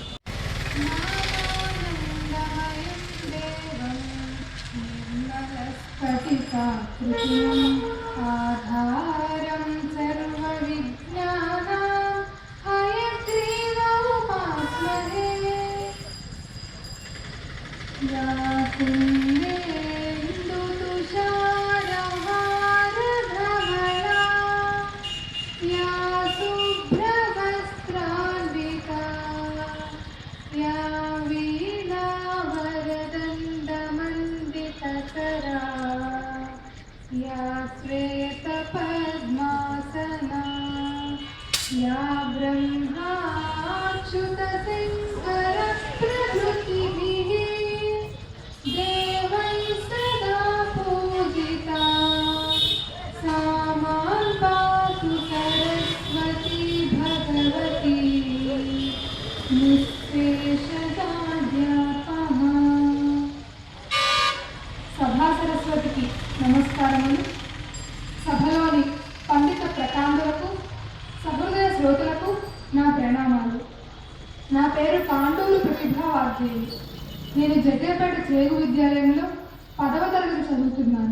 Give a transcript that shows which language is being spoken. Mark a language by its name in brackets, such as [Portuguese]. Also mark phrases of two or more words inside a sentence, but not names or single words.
[Sanskrit] ఆధారం సర్వ విజ్ఞానం హయగ్రీవోపాస్మహే యా కుందేందు తుషారహారధవళా యా శుభ్రవస్త్రాన్వితా యా వీణావరదండమండితకరా या श्वेतपद्मासना या ब्रह्माच्युतशङ्करप्रभृतिभिः देवैः सदा पूजिता सा मां पातु सरस्वती भगवती निःशेषजाड्यापहा. [Telugu] సభా సరస్వతికి నమస్కారములు. సభలోని పండిత ప్రకాండులకు, సహృదయ శ్రోతలకు నా ప్రణామాలు. నా పేరు పాండూరు ప్రతిభావార్జేయులు. నేను జగ్గయ్యపేట చేగు విద్యాలయంలో 10వ తరగతి చదువుతున్నాను.